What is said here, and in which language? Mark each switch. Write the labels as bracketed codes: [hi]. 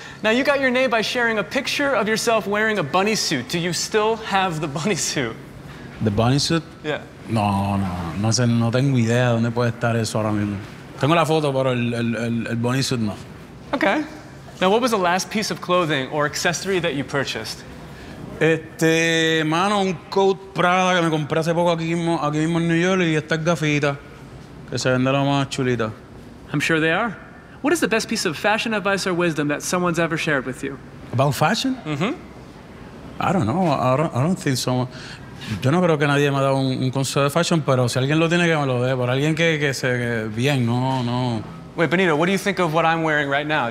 [en] Now, you got your name by sharing a picture of yourself wearing a bunny suit. Do you still have the bunny suit? ¿The bunny suit? Yeah. [es] No sé, no tengo idea dónde puede estar eso ahora mismo. Tengo la foto, pero el bunny suit no. [en] Okay. Now, what was the last piece of clothing or accessory that you purchased? [es] Mano, un coat Prada que me compré hace poco aquí mismo en New York, y estas gafitas que se venden las más chulitas. [en] I'm sure they are. What is the best piece of fashion advice or wisdom that someone's ever shared with you? About fashion? Mm-hmm. I don't know. I don't think someone. [es] Yo no creo que nadie me ha dado un consejo de fashion, pero si alguien lo tiene que me lo dé, por alguien que se que bien, no. [en] Wait, Benito, what do you think of what I'm wearing right now?